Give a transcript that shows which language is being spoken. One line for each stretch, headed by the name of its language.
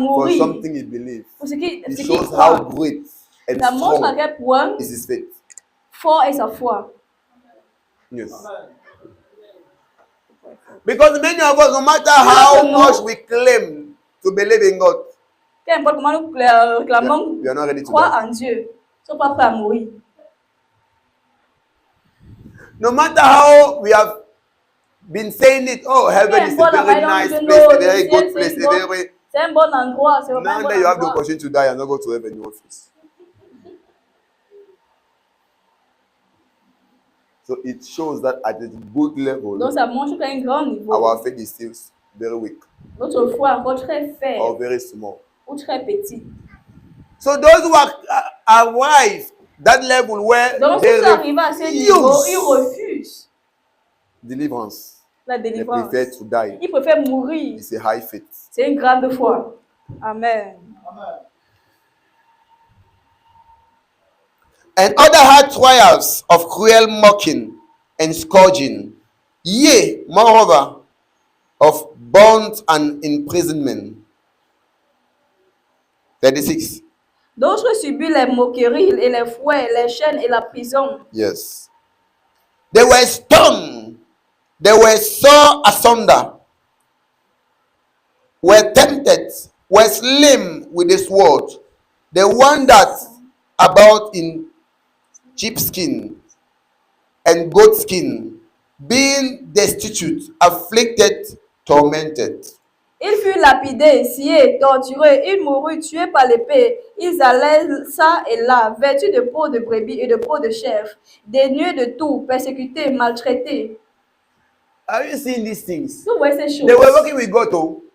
French: mourir
English: something he believes,
French: pour ce qu'il
English: it
French: qu'il
English: shows
French: croit,
English: how great and
French: ça montre à
English: strong
French: quel point
English: is his faith.
French: fort est sa foi.
English: Yes. Because many of us, no matter how much we claim to believe in God,
French: Qu'importe comment nous réclamons
English: we are not ready to
French: croire
English: die.
French: en Dieu, ils ne sont pas prêts à mourir.
English: No matter how we have been saying it, oh, heaven is a
French: Qu'importe la
English: very
French: manière
English: nice
French: dont
English: place, a
French: le
English: very
French: ciel,
English: good place,
French: c'est
English: a
French: bon.
English: very.
French: C'est un bon endroit, c'est vraiment un
English: Now
French: bon
English: that you have the
French: endroit.
English: opportunity to die and not go to heaven, you want this. So it shows that at a good
French: Donc
English: level,
French: ça montre qu'à un grand niveau,
English: our faith is still very weak
French: notre foi est encore très
English: or
French: faible
English: very small.
French: ou très petite.
English: So those who arrive that level where
French: Donc
English: they
French: ceux qui arrivent à ce niveau, ils refusent
English: deliverance,
French: la
English: they
French: délivrance.
English: prefer to die.
French: Ils préfèrent mourir.
English: It's a high faith.
French: C'est une grande foi. Amen.
English: And other hard trials of cruel mocking and scourging, yea, moreover, of bonds and imprisonment. 36.
French: D'autres subissent les moqueries et les fouets, les chaînes et la prison.
English: Yes. They were stoned, they were sawn asunder, were tempted, were slain with the sword. They wandered about in sheepskin and goatskin, being destitute, afflicted, tormented.
French: Ils furent lapidés, sciés, torturés, ils moururent tués par l'épée. Ils allaient ça et là, vêtus de peau de brebis et de peau de chèvre, dénués de tout, persécutés, maltraités.
English: Are you seeing these things?
French: Vous voyez ces choses.
English: They were working with God, oh.